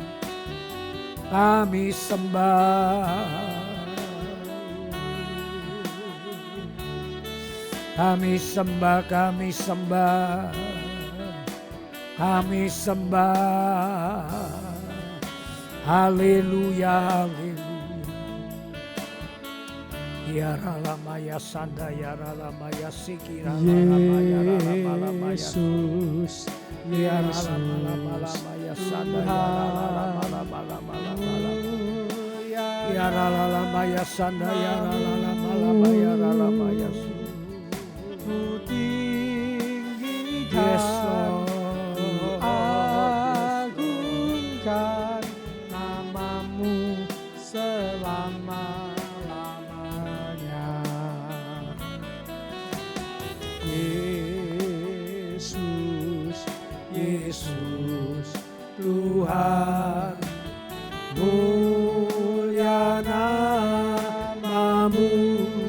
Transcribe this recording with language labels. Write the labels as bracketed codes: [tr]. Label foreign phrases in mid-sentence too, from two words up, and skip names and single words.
[id] Kami sembah. Kami sembah, kami sembah. Kami sembah. Haleluya, haleluya. Ya ralamaya sanda, ya ralamaya sikira, ralamaya ralamaya Yesus. ya ralamaya sanda, ya ralamaya ya ralamaya sanda, ya ralamaya ralamaya. Ku tinggikan, [en] Yes, Lord. [id] agungkan namamu selama-lamanya. Yesus, Yesus, Tuhan, mulia namamu.